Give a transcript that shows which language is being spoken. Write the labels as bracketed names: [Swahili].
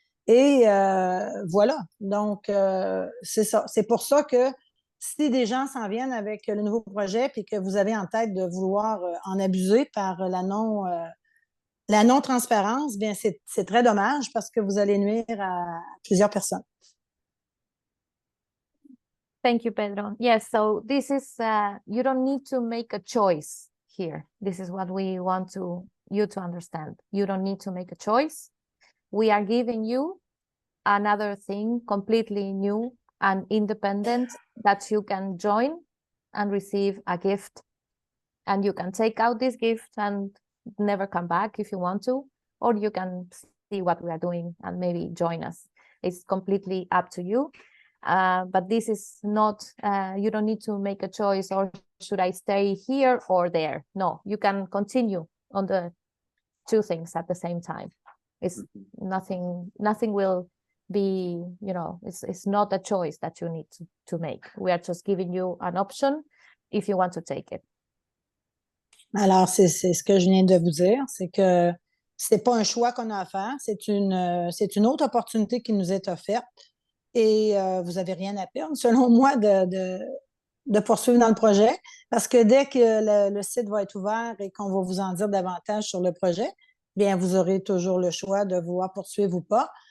[French] Et voilà. Donc, c'est ça. C'est pour ça que si des gens s'en viennent avec le nouveau projet puis que vous avez en tête de vouloir en abuser par la non-transparence, bien, c'est très dommage parce que vous allez nuire à plusieurs personnes. [English] Thank you, Pedro. Yes, so this is, you don't need to make a choice here. This is what we want you to understand. You don't need to make a choice. We are giving you another thing completely new and independent that you can join and receive a gift. And you can take out this gift and never come back if you want to, or you can see what we are doing and maybe join us. It's completely up to you. But this is not, you don't need to make a choice or should I stay here or there? No, you can continue on the two things at the same time. It's nothing will be, you know, it's not a choice that you need to make. We are just giving you an option if you want to take it. [French] Alors, c'est ce que je viens de vous dire, c'est que c'est pas un choix qu'on a à faire, c'est une autre opportunité qui nous est offerte et vous n'avez rien à perdre, selon moi, de poursuivre dans le projet parce que dès que le site va être ouvert et qu'on va vous en dire davantage sur le projet, bien, vous aurez toujours le choix de vouloir poursuivre ou pas.